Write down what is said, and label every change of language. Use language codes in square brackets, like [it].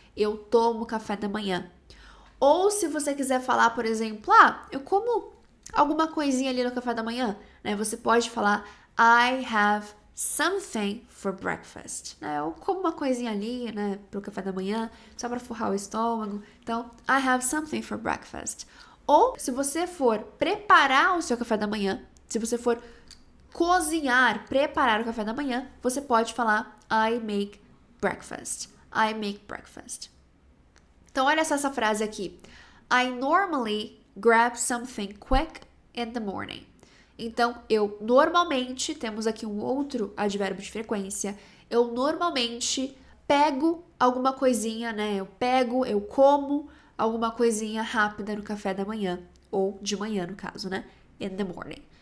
[pt] Eu tomo café da manhã. Ou se você quiser falar, por exemplo, eu como alguma coisinha ali no café da manhã, né? Você pode falar [en] I have something for breakfast, [pt] né? Eu como uma coisinha ali, né, pro café da manhã, só para forrar o estômago. Então, [en] I have something for breakfast. [pt] Ou se você for preparar o seu café da manhã, se você for cozinhar, preparar o café da manhã, você pode falar [en] I make breakfast. I make breakfast. [pt] Então, olha só essa frase aqui. [en] I normally grab something quick in the morning. [pt] Então, eu normalmente, temos aqui um outro advérbio de frequência, eu normalmente pego alguma coisinha, né? Eu como alguma coisinha rápida no café da manhã, ou de manhã no caso, né? [en] In the morning.